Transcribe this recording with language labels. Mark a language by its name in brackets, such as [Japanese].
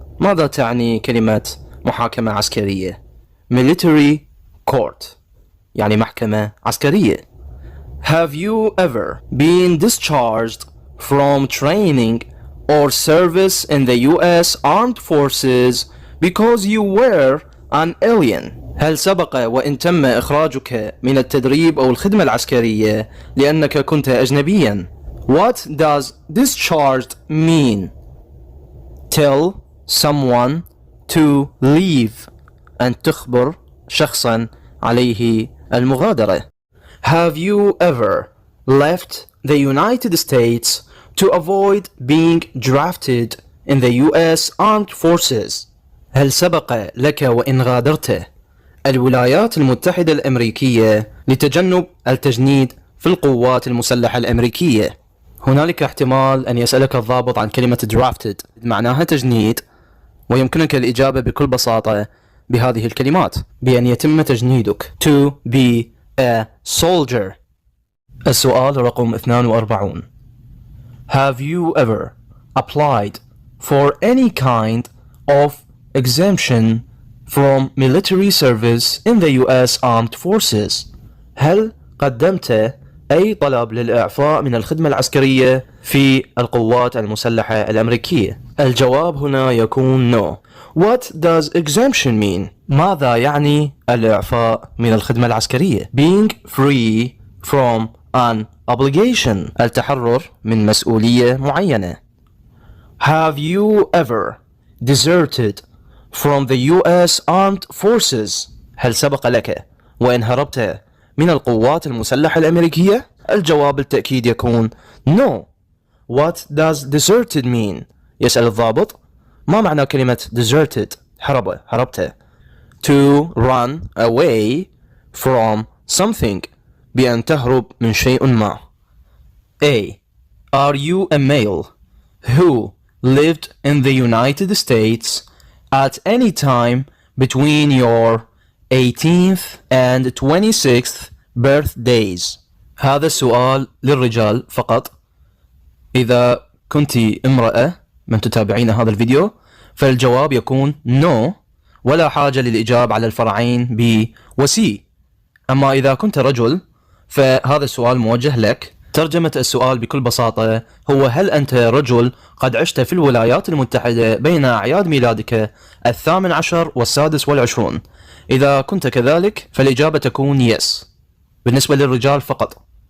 [Arabic] ماذا تعني كلمة محاكمة عسكرية؟ [English] Military court [Arabic] يعني محكمة عسكرية. [English] Have you ever been discharged from training or service in the US Armed Forces because you were an alien? [Arabic] هل سبق وإن تم إخراجك من التدريب أو الخدمة العسكرية لأنك كنت أجنبيا؟ [English] What does discharged mean? Tell someone to leave [Arabic] أن تخبر شخصا عليه المغادرة. [English] Have you ever left the United States to avoid being drafted in the US Armed Forces? [Arabic] هل سبق لك وإن غادرت الولايات المتحدة الأمريكية لتجنب التجنيد في القوات المسلحة الأمريكية؟ هنالك احتمال أن يسألك الضابط عن كلمة drafted معناها تجنيد، ويمكنك الإجابة بكل بساطة بهذه الكلمات بأن يتم تجنيدك [English] to be a soldier. [Arabic] السؤال رقم 42. [English] Have you ever applied for any kind of exemption from military service in the US Armed Forces? [Arabic] هل قدمت أي طلب للإعفاء من الخدمة العسكرية في القوات المسلحة الأمريكية؟ الجواب هنا يكون no. [English] What does exemption mean? [Arabic] ماذا يعني الإعفاء من الخدمة العسكرية؟ [English] Being free from an obligation [Arabic] التحرر من مسؤولية معينة. [English] Have you ever deserted from the US Armed Forces? [Arabic] هل سبق لك وإن هربت من القوات المسلحة الأمريكية؟ الجواب بالتأكيد يكون no. [English] What does deserted mean? [Arabic] يسأل الضابط ما معنى كلمة deserted؟ هربت. [English] To run away from something [Arabic] بأن تهرب من شيء ما. [English] A. Are you a male who lived in the United States at any time between your 18th and 26th birthdays? [Arabic] هذا السؤال للرجال فقط. إذا كنت امرأة من تتابعين هذا الفيديو فالجواب يكون no ولا حاجة للإجابة على الفرعين B و C. أما إذا كنت رجل فهذا السؤال موجه لك. ترجمة السؤال بكل بساطة هو هل أنت رجل قد عشت في الولايات المتحدة بين أعياد ميلادك 18 و26؟ إذا كنت كذلك فالإجابة تكون yes بالنسبة للرجال فقط.